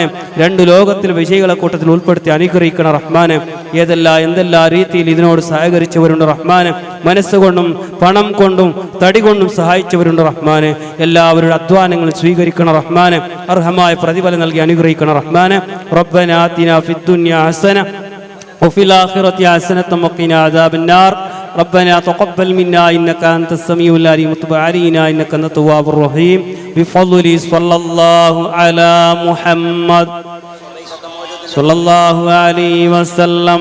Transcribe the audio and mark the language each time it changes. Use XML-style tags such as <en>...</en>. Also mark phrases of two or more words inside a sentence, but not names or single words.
<ml>രണ്ട് ലോകത്തിൽ വിജയികളെ കൂട്ടത്തിൽ ഉൾപ്പെടുത്തി അനുഗ്രഹിക്കണം റഹ്മാനെ. എന്തെല്ലാം രീതിയിൽ ഇതിനോട് സഹകരിച്ചവരുണ്ട് റഹ്മാനെ. മനസ്സുകൊണ്ടും പണം കൊണ്ടും തടി കൊണ്ടും സഹായിച്ചവരുണ്ട് റഹ്മാനെ. എല്ലാവരുടെ അധ്വാനങ്ങൾ സ്വീകരിക്കണം റഹ്മാനെ, അർഹമായ പ്രതിഫലം നൽകി അനുഗ്രഹിക്കണം റഹ്മാനെ.</ml> <ar>ربنا آتنا في الدنيا حسنة وفي الآخرة حسنة وقنا عذاب النار. ربنا تقبل منا إنك أنت السميع العليم وتب علينا إنك أنت التواب الرحيم. بفضل صلى الله على محمد صلى الله عليه وسلم.</ar>